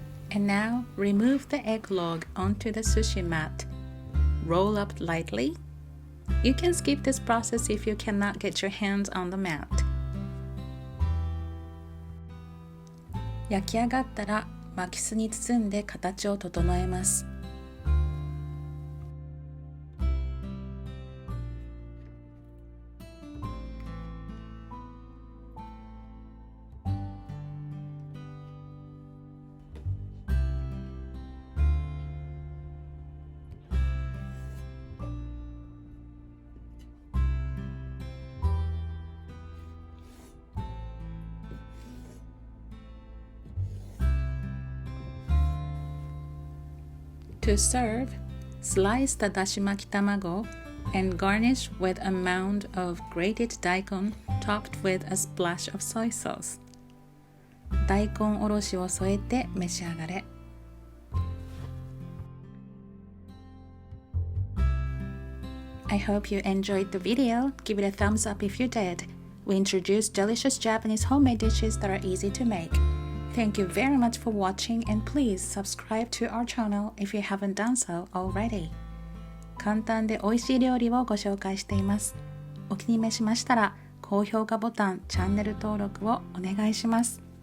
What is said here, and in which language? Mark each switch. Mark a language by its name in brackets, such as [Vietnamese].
[English] And now, remove the egg log onto the sushi mat. Roll up lightly. You can skip this process if you cannot get your hands on the mat. [Japanese] 焼き上がったら巻きすに包んで形を整えます。 [English] To serve, slice the だし巻き卵 and garnish with a mound of grated daikon topped with a splash of soy sauce. [Japanese] 大根おろしを添えて召し上がれ。 [English] I hope you enjoyed the video. Give it a thumbs up if you did. We introduced delicious Japanese homemade dishes that are easy to make. Thank you very much for watching and please subscribe to our channel if you haven't done so already. [Japanese] 簡単で美味しい料理をご紹介しています。お気に召しましたら高評価ボタン、チャンネル登録をお願いします。